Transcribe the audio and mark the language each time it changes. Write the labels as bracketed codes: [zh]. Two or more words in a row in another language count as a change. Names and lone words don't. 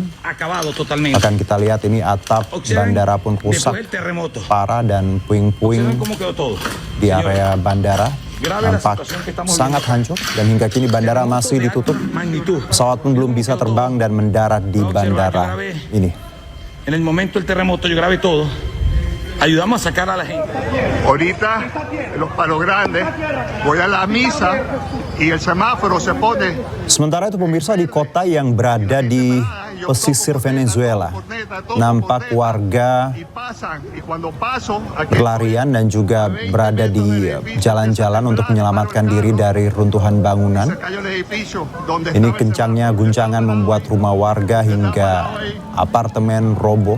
[id] Akan kita lihat ini atap bandara pun rusak parah dan puing-puing di area bandara nampak sangat hancur dan hingga kini bandara masih ditutup. Pesawat pun belum bisa terbang dan mendarat di bandara ini. [es] Ayudamos a sacar a la gente. Ahorita los palos grandes, voy a la misa y el semáforo se pone. [id] Sementara itu pemirsa, di kota yang berada di pesisir Venezuela, nampak warga berlarian dan juga berada di jalan-jalan untuk menyelamatkan diri dari runtuhan bangunan. Ini kencangnya guncangan membuat rumah warga hingga apartemen roboh.